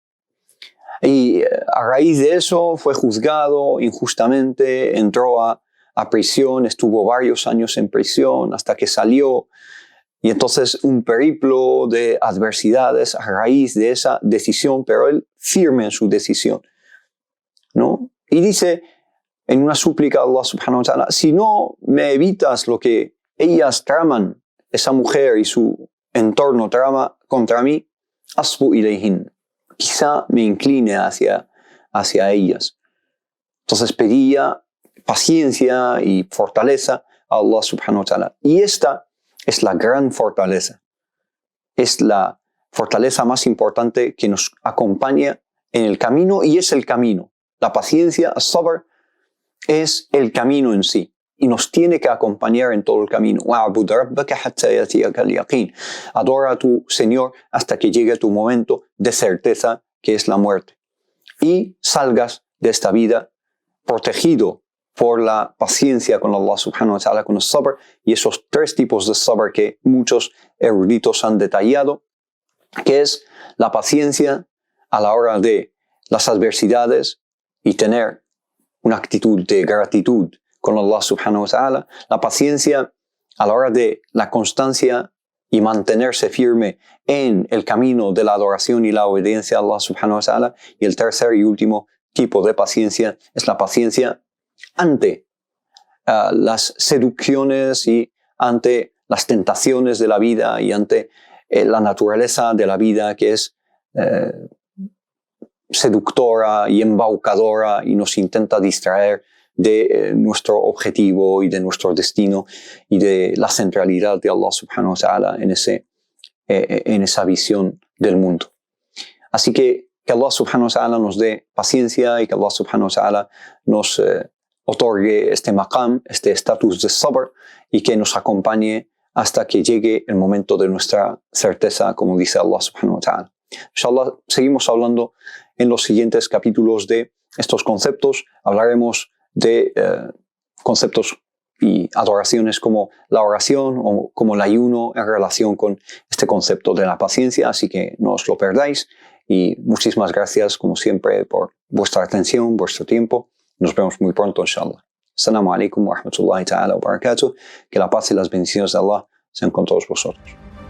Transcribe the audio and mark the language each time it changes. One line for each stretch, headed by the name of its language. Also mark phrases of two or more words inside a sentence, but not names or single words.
Spanish: Y a raíz de eso fue juzgado injustamente, entró a prisión, estuvo varios años en prisión hasta que salió. Y entonces un periplo de adversidades a raíz de esa decisión, pero él firme en su decisión, ¿no? Y dice en una súplica a
Arabic: الله سبحانه وتعالى,
Spanish: si no me evitas lo que ellas traman, esa mujer y su entorno trama contra mí,
Arabic: أصب إليهن,
Spanish: quizá me incline hacia ellas. Entonces pedía paciencia y fortaleza a
Arabic: الله سبحانه وتعالى.
Spanish: Y esta es la gran fortaleza. Es la fortaleza más importante que nos acompaña en el camino y es el camino. La paciencia, as-sabr, es el camino en sí y nos tiene que acompañar en todo el camino. Adora a tu Señor hasta que llegue tu momento de certeza, que es la muerte. Y salgas de esta vida protegido por la paciencia con
Arabic: الله سبحانه وتعالى,
Spanish: con el sabr, y esos tres tipos de sabr que muchos eruditos han detallado, que es la paciencia a la hora de las adversidades y tener una actitud de gratitud con
Arabic: الله سبحانه وتعالى,
Spanish: la paciencia a la hora de la constancia y mantenerse firme en el camino de la adoración y la obediencia a
Arabic: الله سبحانه وتعالى,
Spanish: y el tercer y último tipo de paciencia es la paciencia ante las seducciones y ante las tentaciones de la vida y ante la naturaleza de la vida, que es seductora y embaucadora y nos intenta distraer de nuestro objetivo y de nuestro destino y de la centralidad de
Arabic: الله سبحانه وتعالى
Spanish: en esa visión del mundo. Así que
Arabic: الله سبحانه وتعالى
Spanish: nos dé paciencia y que
Arabic: الله سبحانه وتعالى
Spanish: nos otorgue este maqam, este estatus de sabr, y que nos acompañe hasta que llegue el momento de nuestra certeza, como dice
Arabic: الله سبحانه وتعالى.
Spanish: Inshallah, seguimos hablando en los siguientes capítulos de estos conceptos. Hablaremos de conceptos y adoraciones como la oración o como el ayuno en relación con este concepto de la paciencia, así que no os lo perdáis. Y muchísimas gracias, como siempre, por vuestra atención, vuestro tiempo. Nos vemos muy pronto, inshallah.
Arabic: السلام عليكم ورحمة الله تعالى وبركاته.
Spanish: Que la paz y las bendiciones de Allah sean con todos vosotros.